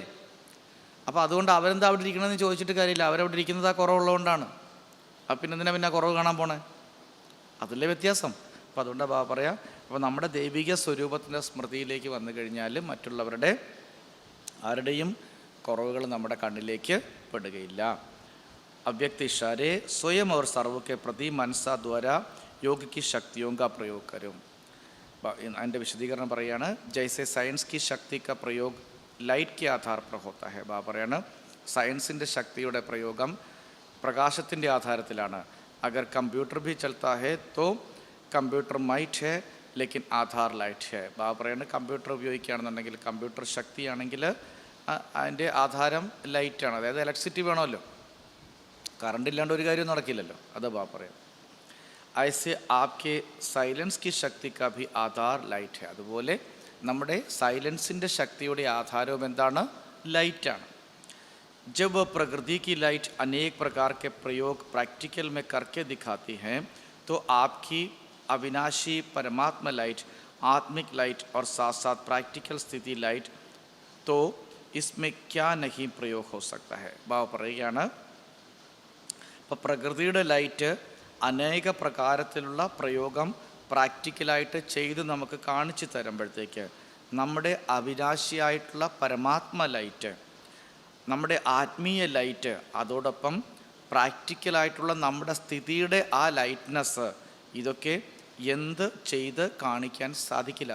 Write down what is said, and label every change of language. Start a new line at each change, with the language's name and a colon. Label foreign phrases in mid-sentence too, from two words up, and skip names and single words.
Malayalam: അപ്പോൾ അതുകൊണ്ട് അവരെന്താ അവിടെ ഇരിക്കണമെന്ന് ചോദിച്ചിട്ട് കാര്യമില്ല. അവരവിടെ ഇരിക്കുന്നത് ആ കുറവുള്ളതുകൊണ്ടാണ്. അപ്പം പിന്നെ എന്തിനാ പിന്നെ കുറവ് കാണാൻ പോണേ? അതല്ലേ വ്യത്യാസം. അപ്പോൾ അതുകൊണ്ടാണ് പറയാം, അപ്പോൾ നമ്മുടെ ദൈവിക സ്വരൂപത്തിൻ്റെ സ്മൃതിയിലേക്ക് വന്നു കഴിഞ്ഞാൽ മറ്റുള്ളവരുടെ ആരുടെയും കുറവുകൾ നമ്മുടെ കണ്ണിലേക്ക് പെടുകയില്ല.
Hindi: अव्यक्त इशारे स्वयं और सर्व के प्रति मनसा द्वारा योग की शक्तियों का प्रयोग करूँ.
Malayalam: അതിൻ്റെ വിശദീകരണം പറയാണ്,
Hindi: जैसे साइंस की शक्ति का प्रयोग लाइट के आधार पर होता है.
Malayalam: പറയാണ്, സയൻസിൻ്റെ ശക്തിയുടെ പ്രയോഗം പ്രകാശത്തിൻ്റെ ആധാരത്തിലാണ്.
Hindi: अगर कंप्यूटर भी चलता है तो कंप्यूटर माइट है लेकिन आधार लाइट है.
Malayalam: പറയാണ്, കമ്പ്യൂട്ടർ ഉപയോഗിക്കുകയാണെന്നുണ്ടെങ്കിൽ, കമ്പ്യൂട്ടർ ശക്തിയാണെങ്കിൽ അതിൻ്റെ ആധാരം ലൈറ്റാണ്. അതായത് ഇലക്ട്രിസിറ്റി വേണമല്ലോ, കറണ്ട് ഇല്ലാണ്ട് ഒരു കാര്യം നടക്കില്ലല്ലോ. അത് പറയാം.
Hindi: ऐसे आपके സൈലൻസ് की शक्ति का भी आधार लाइट है.
Malayalam: അതുപോലെ നമ്മുടെ സൈലൻസിൻ്റെ ശക്തിയുടെ ആധാരവും എന്താണ്? ലൈറ്റാണ്.
Hindi: जब वह प्रकृति की लाइट अनेक प्रकार के प्रयोग प्रैक्टिकल में करके दिखाती हैं तो आपकी अविनाशी परमात्मा लाइट, आत्मिक लाइट और साथ साथ प्रैक्टिकल स्थिति लाइट, तो इसमें क्या नहीं प्रयोग हो सकता है.
Malayalam: പറയുകയാണ്, ഇപ്പോൾ പ്രകൃതിയുടെ ലൈറ്റ് അനേക പ്രകാരത്തിലുള്ള പ്രയോഗം പ്രാക്ടിക്കലായിട്ട് ചെയ്ത് നമുക്ക് കാണിച്ചു തരുമ്പോഴത്തേക്ക് നമ്മുടെ അവിനാശിയായിട്ടുള്ള പരമാത്മ ലൈറ്റ്, നമ്മുടെ ആത്മീയ ലൈറ്റ്, അതോടൊപ്പം പ്രാക്ടിക്കലായിട്ടുള്ള നമ്മുടെ സ്ഥിതിയുടെ ആ ലൈറ്റ്നെസ്, ഇതൊക്കെ എന്ത് ചെയ്ത് കാണിക്കാൻ സാധിക്കില്ല.